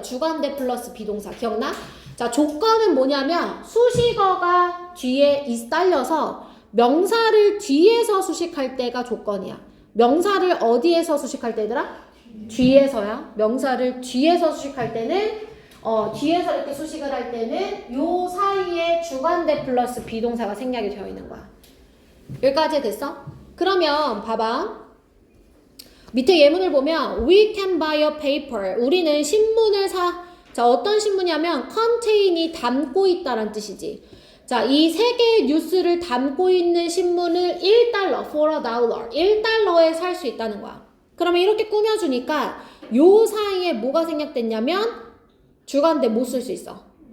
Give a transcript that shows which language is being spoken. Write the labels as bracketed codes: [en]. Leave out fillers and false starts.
[ko] 주관대 플러스 비동사. 기억나? 자, 조건은 뭐냐면 수식어가 뒤에 딸려서 명사를 뒤에서 수식할 때가 조건이야. 명사를 어디에서 수식할 때, 얘들아? 뒤에서야. 명사를 뒤에서 수식할 때는 뒤에서 이렇게 수식을 할 때는 요 사이에 주관대 플러스 비동사가 생략이 되어 있는 거야. 여기까지 됐어? 그러면 봐봐. 밑에 예문을 보면 [en] We can buy a paper. [ko] 우리는 신문을 사. 자, 어떤 신문이냐면 contain이 담고 있다란 뜻이지. 자, 이 세 개의 뉴스를 담고 있는 신문을 $1, for $1. $1에 살 수 있다는 거야. 그러면 이렇게 꾸며주니까 요 사이에 뭐가 생략됐냐면 주관대 못 쓸 수 있어.